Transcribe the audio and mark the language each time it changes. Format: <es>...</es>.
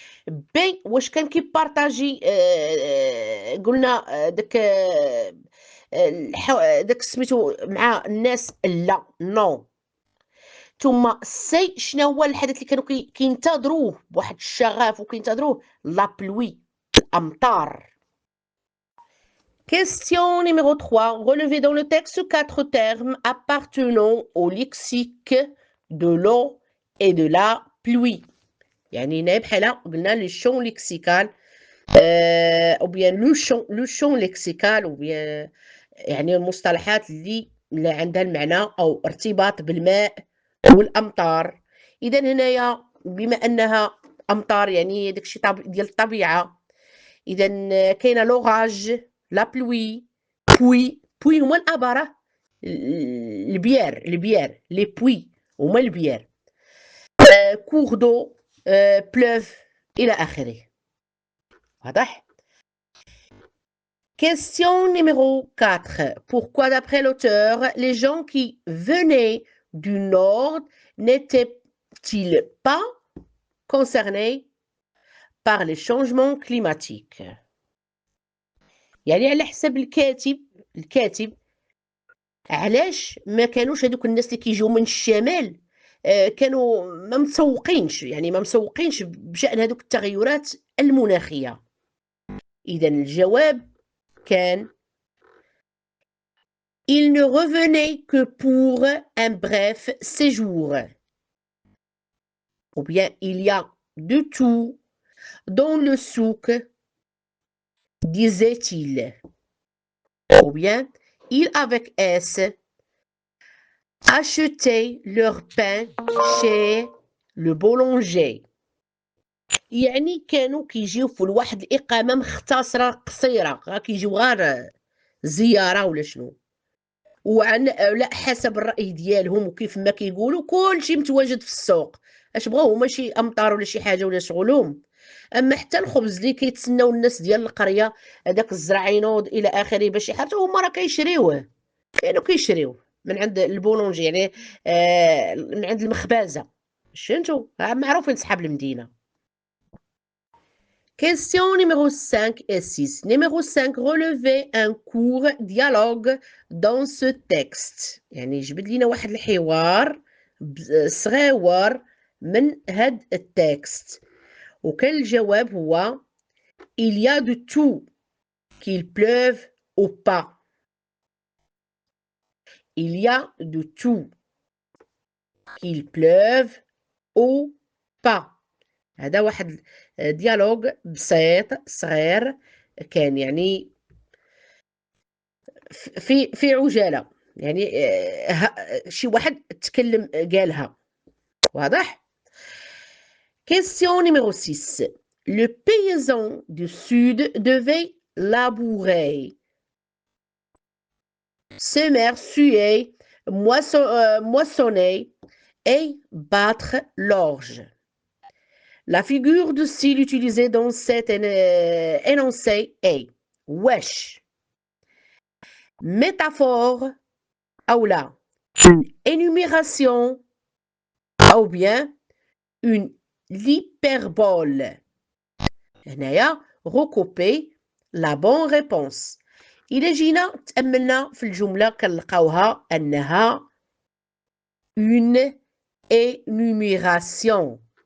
<ar>بي واش كان كيبارطاجي قلنا داك سميتو مع الناس لا نو. ثم سي شنو هو الحدث اللي كانوا كينتظروه بواحد الشغف وكينتظروه؟ لا بلوي، الامطار.</ar> <fr>Question numéro 3. Relevez dans le texte 4 termes appartenant au lexique de l'eau et de la pluie.</fr> <ar>يعني هنا بحال قلنا لي شون ليكسيكال او بيان لو شون ليكسيكال او بيان يعني المصطلحات اللي عندها المعنى او ارتباط بالماء والامطار. اذا هنايا بما انها امطار يعني داكشي ديال الطبيعه، اذا كاينه لوغاج، لا بلوي، بوي هما الاباره، البيار لي بوي هما البيار، كور دو، بلوف الى اخره. واضح؟</ar> <fr>Question numéro 4. Pourquoi, d'après l'auteur, les gens qui venaient du Nord n'étaient-ils pas concernés par les changements climatiques؟</fr> <ar>يعني على حسب الكاتب علاش ما كانوش هذوك الناس اللي كيجيو من الشمال كانوا ما مسوقينش بشأن هذوك التغيرات المناخية. إذا الجواب كان</ar> <fr>il ne revenait que pour un bref séjour. Ou bien il y a de tout dans le souk, disait-il. Ou bien ils avec S achetaient leur pain chez le boulanger.</fr> <ar>يعني كانوا كيجيو في واحد الإقامة مختصرة قصيرة، كيجيو غير زيارة ولا شنو، لا حسب الرأي ديالهم وكيف ما كيقولوا كلشي متواجد في السوق. اش بغاو هما شي امطار ولا شي حاجه ولا شغلهم. اما حتى الخبز اللي كيتسناو الناس ديال القريه، هذاك الزرعينود الى اخره باش يحرثوا، هما راه كيشريوه، كانوا كيشريوه من عند البولونجي يعني من عند المخبازه. فهمتوا؟ معروفين صحاب المدينه.</ar> <fr>Question numéro 5 et 6. Numéro 5, relevez un court dialogue dans ce texte.</fr> <ar>يعني جبد لينا واحد الحوار صغيور من هاد التكست. وكان الجواب هو</ar> <fr>il y a de tout, qu'il pleuve ou pas. Il y a de tout, qu'il pleuve ou pas.</fr> <ar>هذا واحد ديالوج بسيط صغير كان يعني في عجالة، يعني شي واحد تكلم قالها. واضح؟</ar> <fr>Question numéro 6. Le paysan du sud devait labourer, semer, suer, moissonner et battre l'orge. La figure de style utilisée dans cet énoncé est wesh. Métaphore ou là, une énumération ou bien une hyperbole.</fr> <ar>هنايا</ar> <fr>recouper la bonne réponse.</fr> <ar>إلا جينا تأملنا في الجملة كنلقاوها أنها</ar> <fr>une énumération.</fr>